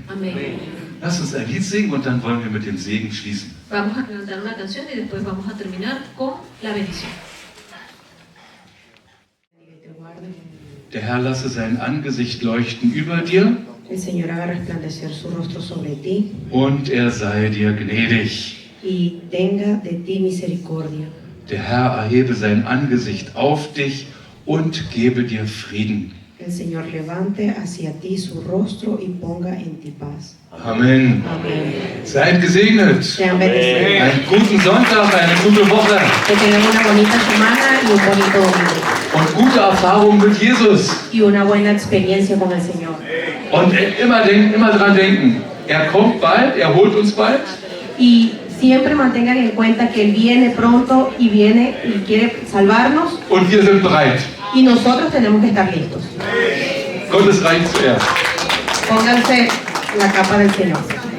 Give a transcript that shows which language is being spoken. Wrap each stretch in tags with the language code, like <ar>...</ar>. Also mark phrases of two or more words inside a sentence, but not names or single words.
<es>Amén.</es> <de>Lass uns ein Lied singen und dann wollen wir mit dem Segen schließen.</de> <es>Vamos a cantar una canción y después vamos a terminar con la bendición.</es> <de>Der Herr lasse sein Angesicht leuchten über dir</de> <es>El Señor haga resplandecer su rostro sobre ti</es> <de>und er sei dir gnädig.</de> <es>y tenga de ti misericordia.</es> <de>Der Herr erhebe sein Angesicht auf dich und gebe dir Frieden.</de> <es>El Señor levante hacia ti su rostro y ponga en ti paz.</es> <de>Amen.</de> <es>Amén.</es> <de>Seid gesegnet.</de> <es>Sean bendecidos.</es> <de>Einen guten Sonntag, eine gute Woche</de> <es>Que tengan una bonita semana y un bonito domingo.</es> <de>und gute Erfahrungen mit Jesus.</de> <es>Y una buena experiencia con el Señor.</es> <de>Und immer dran denken, er kommt bald, er holt uns bald.</de> <es>Y siempre mantengan en cuenta que Él viene pronto y viene y quiere salvarnos.</es> <de>Und wir sind bereit.</de> <es>Y nosotros tenemos que estar listos.</es> <de>Gottes Reich zuerst.</de> <es>Pónganse la capa del Señor.</es>